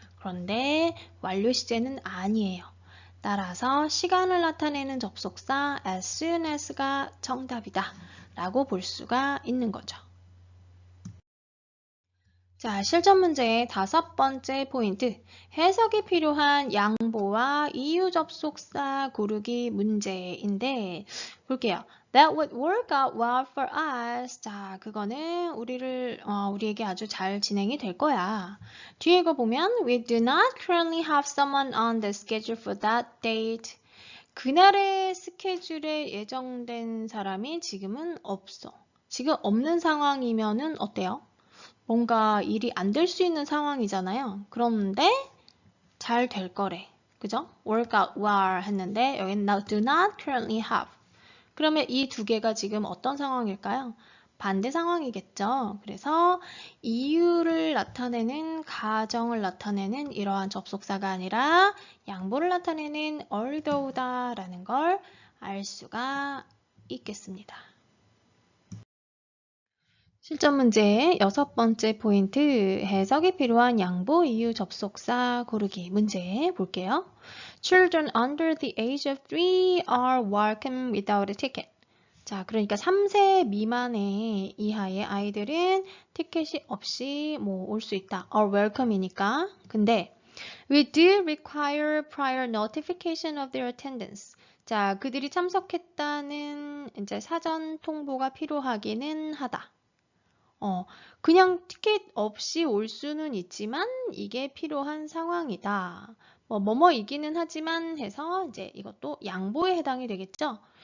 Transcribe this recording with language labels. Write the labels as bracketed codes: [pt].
[ko] 그런데 완료 시제는 아니에요. 따라서 시간을 나타내는 접속사 as soon as가 정답이다 라고 볼 수가 있는 거죠. 자, 실전 문제의 다섯 번째 포인트. 해석이 필요한 양보와 이유 접속사 고르기 문제인데 볼게요. [en] That would work out well for us. [ko] 자, 그거는 우리에게 아주 잘 진행이 될 거야. [en] 뒤에 거 보면 We do not currently have someone on the schedule for that date. [ko] 그날의 스케줄에 예정된 사람이 지금은 없어. 지금 없는 상황이면은 어때요? 뭔가 일이 안 될 수 있는 상황이잖아요. 그런데 잘 될 거래. 그죠? [en] work out well [ko] 했는데 여기는 [en] do not currently have. [ko] 그러면 이 두 개가 지금 어떤 상황일까요? 반대 상황이겠죠. 그래서 이유를 나타내는 가정을 나타내는 이러한 접속사가 아니라 양보를 나타내는 although다라는 걸 알 수가 있겠습니다. 실전 문제의 여섯 번째 포인트, 해석이 필요한 양보 이유 접속사 고르기 문제 볼게요. [en] Children under the age of 3 are welcome without a ticket. [ko] 자, 그러니까 3세 미만의 이하의 아이들은 티켓이 없이 올 수 있다. [en] are welcome이니까. [ko] 근데 [en] we do require prior notification of their attendance. [ko] 자, 그들이 참석했다는 이제 사전 통보가 필요하기는 하다. 그냥 티켓 없이 올 수는 있지만 이게 필요한 상황이다. 뭐뭐이기는 하지만 해서 이제 이것도 양보에 해당이 되겠죠?